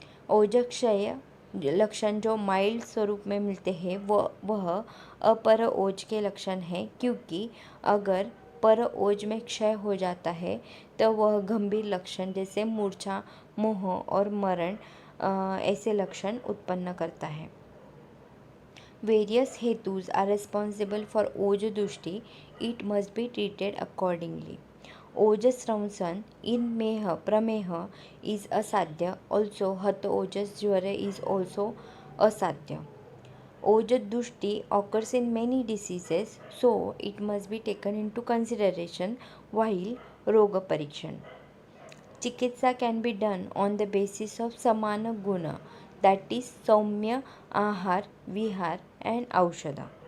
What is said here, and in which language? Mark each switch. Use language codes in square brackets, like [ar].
[hi] ओजक्षय लक्षण जो माइल्ड स्वरूप में मिलते हैं वह अपर ओज के लक्षण हैं, क्योंकि अगर पर ओज में क्षय हो जाता है तो वह गंभीर लक्षण जैसे मूर्छा, मोह और मरण ऐसे लक्षण उत्पन्न करता है। [en] Various hetus are responsible for ओज दुष्टि. It must be treated accordingly. ओजस्रंसन in मेह प्रमेह is असाध्य. Also हत ओजस ज्वर is also असाध्य. ओज दुष्टि occurs in many diseases, so it must be taken into consideration while रोग परीक्षण. चिकित्सा can be done on the basis of samana guna, that is saumya, ahar, vihar and aushadha.